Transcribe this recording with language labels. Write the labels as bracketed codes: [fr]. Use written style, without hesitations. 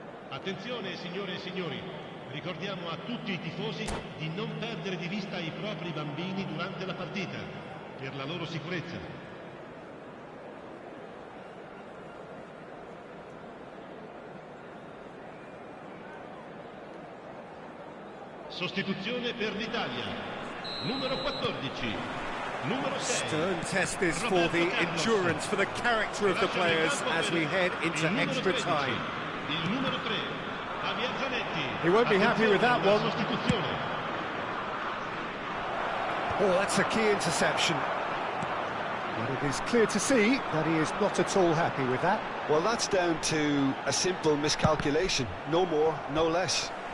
[it] Attenzione signore e signori, ricordiamo a tutti i tifosi di non perdere di vista i propri bambini durante la partita, per la loro sicurezza. Sostituzione per l'Italia, numero 14, numero 6. [en] Stern test this for the endurance, for the character of the players as we head into extra time. [it] Il numero 3, Javier Zanetti. [en] He won't be happy with that one. [it] Sostituzione. [en] Oh, that's a key interception. But it is clear to see that he is not at all happy with that. Well, that's down to a simple miscalculation. No more, no less.